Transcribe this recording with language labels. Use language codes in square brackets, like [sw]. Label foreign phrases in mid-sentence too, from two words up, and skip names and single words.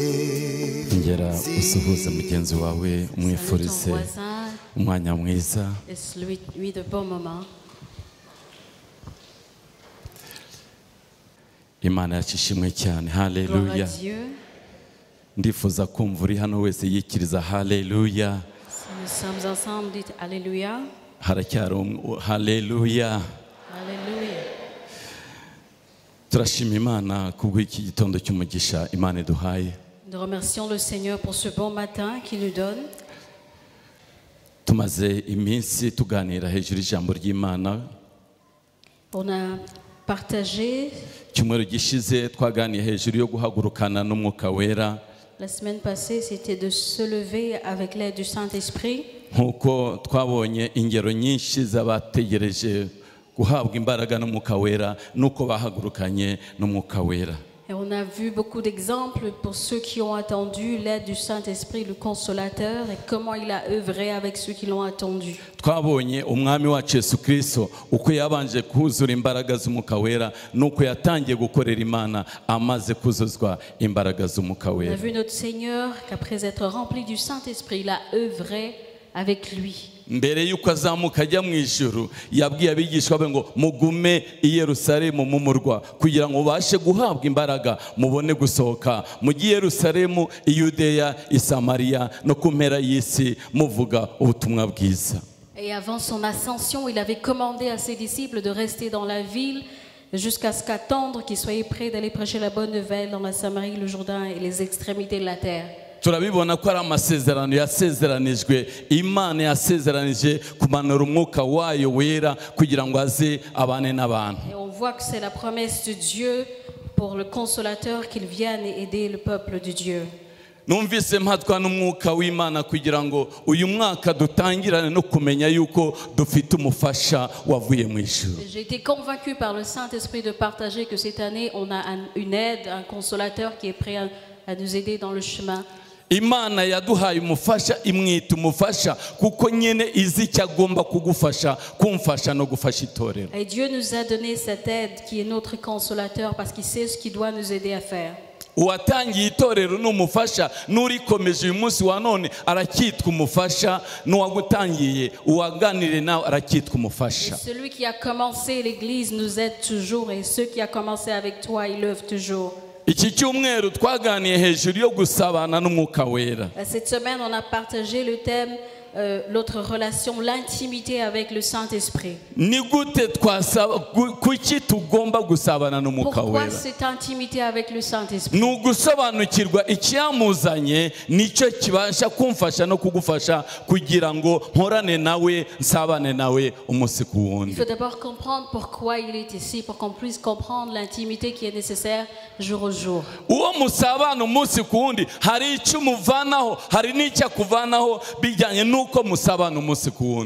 [rw] ngera usuhuze mugenzi wawe umwifurize umwanya mwiza. Imana yacishimwe cyane. Haleluya. Ndifuza kumva uri hano wese yikiriza haleluya. [fr] Nous sommes ensemble, dites alléluia. [rw] Haracyari haleluya. [fr] Alléluia. [rw] Turashima Imana kubw'iki gitondo cy'umugisha Imana iduhaye. [fr] Nous remercions le Seigneur pour ce bon matin qu'il nous donne. [rw] Tumaze iminsi tuganira hejuru y'ijambo ry'Imana. [fr] On a partagé. [rw] Cyumweru gishize twaganiye hejuru yo guhagurukana n'umwuka wera. [fr] La semaine passée, c'était de se lever avec l'aide du Saint-Esprit. [rw] Nkuko twabonye ingero nyinshi z'abategereje guhabwa imbaraga n'umwuka wera nuko bahagurukanye n'umwuka wera. [fr] Et on a vu beaucoup d'exemples pour ceux qui ont attendu l'aide du Saint-Esprit, le Consolateur, et comment il a œuvré avec ceux qui l'ont attendu. [rw] Twabonye umwami wacu Yesu Kristo uko yabanje kuzura imbaraga z'umwuka wera nuko yatangiye gukorera Imana amaze kuzuzwa imbaraga z'umwuka wera. [fr] On a vu notre Seigneur qu'après être rempli du Saint-Esprit, il a œuvré avec lui. [rw] Mbere yuko azamuka ajya mu ijuru yabwiye abigishwa be ngo mugume i Yerusalemu mu murwa kugira ngo bashe guhabwa imbaraga mubone gusohoka mu Yerusalemu, i Yudeya, i Samariya no ku mpera y'isi muvuga ubutumwa bwiza. [fr] Et avant son ascension, il avait commandé à ses disciples de rester dans la ville jusqu'à ce qu'attendre qu'ils soient prêts d'aller prêcher la bonne nouvelle dans la Samarie, le Jourdain et les extrémités de la terre. [rw] Turabibona ko ari amasezerano yasezeranijwe. Imana yasezeranije kumanura umwuka wayo wera kugira ngo aze abane n'abantu. [fr] Et on voit que c'est la promesse de Dieu pour le Consolateur qu'il vienne aider le peuple de Dieu. [rw] Numvise mpatwa n'umwuka w'Imana kugira ngo uyu mwaka dutangirane no kumenya yuko dufite umufasha wavuye mu ijuru. [fr] J'ai été convaincu par le Saint-Esprit de partager que cette année on a une aide, un consolateur qui est prêt à nous aider dans le chemin. [rw] Imana yaduhaye umufasha imwita umufasha kuko nyene izi icyo agomba kugufasha kumfasha no gufasha itorero. [fr] Et Dieu nous a donné cette aide qui est notre consolateur parce qu'il sait ce qu'il doit nous aider à faire. [rw] Uwatangiye itorero n'umufasha n'urikomeje uyu munsi wa none aracyitwa umufasha, n'uwagutangiye uwaganire nawe aracyitwa umufasha. [fr] Celui qui a commencé l'église nous aide toujours et ceux qui a commencé avec toi ils œuvrent toujours. [rw] Iki cyumweru twaganiye hejuru yo gusabana n'umwuka wera. [fr] Cette semaine on a partagé le thème l'autre relation, l'intimité avec le Saint-Esprit. [rw] Ni gute twasaba kuki tugomba gusabana n'umwuka wera? [fr] Pourquoi cette intimité avec le Saint-Esprit? [rw] Nugusobanukirwa icyamuzanye nicyo kibasha kumfasha no kugufasha kugira ngo nkorane nawe nsabane nawe umunsi ku wundi. [fr] Il faut d'abord comprendre pourquoi il est ici pour qu'on puisse comprendre l'intimité qui est nécessaire jour au jour. [rw] Uwo musabana umunsi ku wundi hari icyo muvanaho hari n'icyo akuvanaho bijyanye nuko musabana umunsi ku wundi.